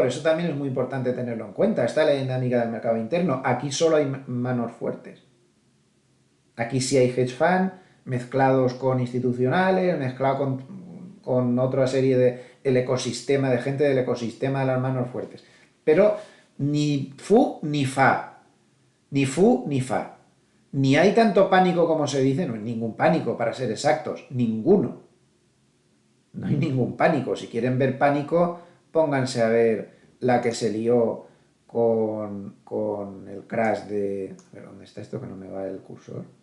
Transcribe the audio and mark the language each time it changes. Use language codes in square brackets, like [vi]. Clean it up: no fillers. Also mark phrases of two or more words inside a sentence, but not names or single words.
[es] Eso también es muy importante tenerlo en cuenta. Esta es la dinámica del mercado interno. Aquí solo hay manos fuertes. Aquí sí hay [en] hedge fund [es] mezclados con institucionales, mezclado con otra serie del ecosistema, de gente del ecosistema de las manos fuertes. Pero ni fu ni fa. Ni fu ni fa. Ni hay tanto pánico como se dice, no hay ningún pánico para ser exactos, ninguno. No hay ningún pánico. Si quieren ver pánico, pónganse a ver la que se lió con el crash de... A ver, ¿dónde está esto que no me va el cursor?